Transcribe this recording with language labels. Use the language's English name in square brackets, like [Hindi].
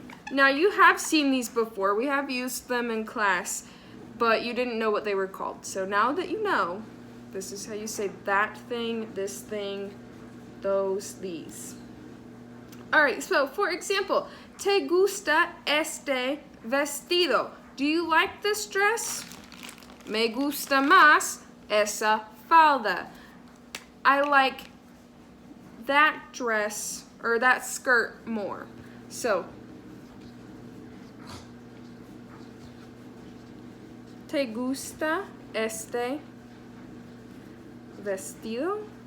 [English] Now you have seen these before. We have used them in class, but you didn't know what they were called. So now that you know, this is how you say that thing, this thing, those, these. All right, so for example, [Spanish] ¿te gusta este vestido? [English] Do you like this dress? [Spanish] Me gusta más esa falda. [English] I like that dress or that skirt more. [Spanish] So, ¿te gusta este vestido?